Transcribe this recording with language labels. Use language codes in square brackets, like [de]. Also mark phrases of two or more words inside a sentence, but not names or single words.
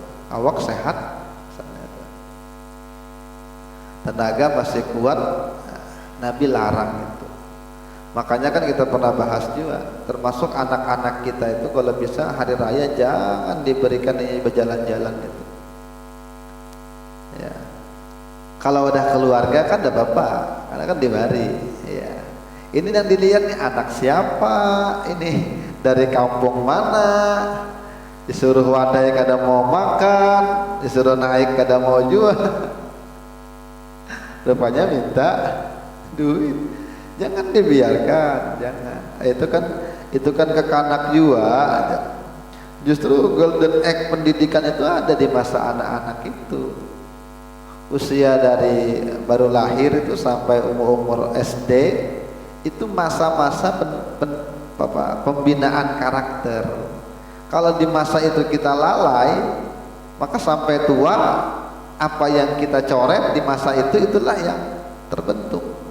[id] Awak sehat, tenaga masih kuat, Nabi larang itu. Makanya kan kita pernah bahas juga, termasuk anak-anak kita itu kalau bisa hari raya jangan diberikan ini berjalan-jalan itu. [bjn] Ya. Kalau udah keluarga kan ada bapak, karena kan dibari. Ya. Ini yang dilihat nih anak siapa, ini dari kampung mana, disuruh wadai kada mau makan, disuruh naik kada mau jual. [id] Rupanya minta duit. Jangan dibiarkan, jangan. [bjn] Itu kan kekanak jua. Justru [en] golden egg [bjn] pendidikan itu ada di masa anak-anak itu. [id] Usia dari baru lahir itu sampai umur SD itu masa-masa pembinaan karakter. Kalau di masa itu kita lalai, maka sampai tua apa yang kita coret di masa itu itulah yang terbentuk.